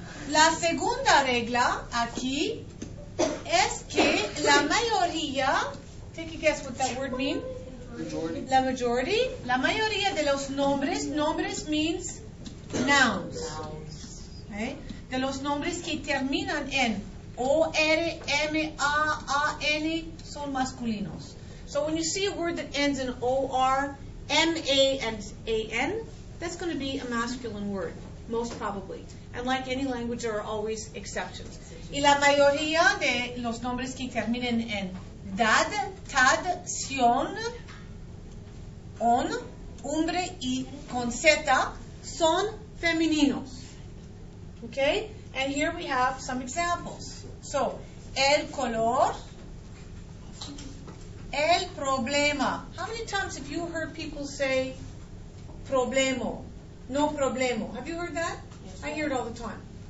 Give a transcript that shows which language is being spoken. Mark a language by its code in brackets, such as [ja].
[es] La segunda regla aquí es que la mayoría, [en] take a guess what that word means? Majority. La majority. [es] La mayoría de los nombres [en] means nouns. Okay? [es] De los nombres que terminan en O, R, M, A, N son masculinos. [en] So when you see a word that ends in O, R, M, A, and A, N, that's going to be a masculine word, most probably. And like any language, there are always exceptions. [es] Y la mayoría de los nombres que terminen en dad, tad, sion, on, hombre y con Z son femeninos. [en] Okay? And here we have some examples. So, [es] el color, el problema. [en] How many times have you heard people say problemo, no problemo? Have you heard that? Yes. I hear it all the time.